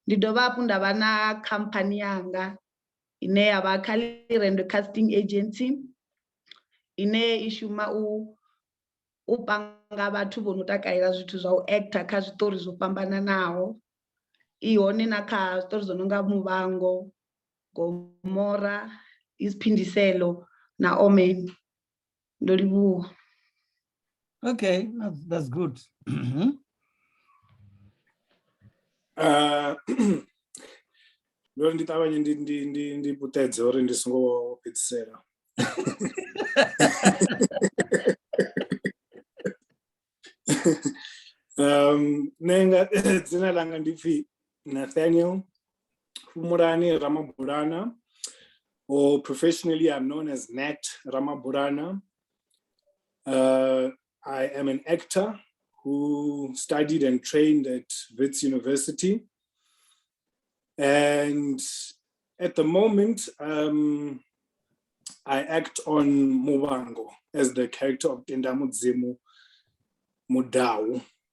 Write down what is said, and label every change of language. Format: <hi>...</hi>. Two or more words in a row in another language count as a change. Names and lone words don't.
<ve>Ndi dovha hafhu nda vha na khamphani yanga ine ya vha Khalirendwe casting agency ine I shuma u panga vhathu vho no takalela zwithu zwa u actor kha zwiṱori zwo fhambananaho. I hone na kha zwiṱori zwo no nga Muvhango, Gomora, Isiphindiselo na Omen. Ndo livhuwa.</ve> <en>Okay, that's good.</en> <ve>Ndo ndi ṱavhanye ndi putedze uri ndi songo fhedzisela. Nenga dzina langa ndi pfi Nathaniel Fumulani Ramabulana,</ve> <en>or professionally I'm known as Nat Ramabulana. I am an actor who studied and trained at Wits University. And at the moment, I act on Mubango as the character of Tendamudzimu Mudau.</en>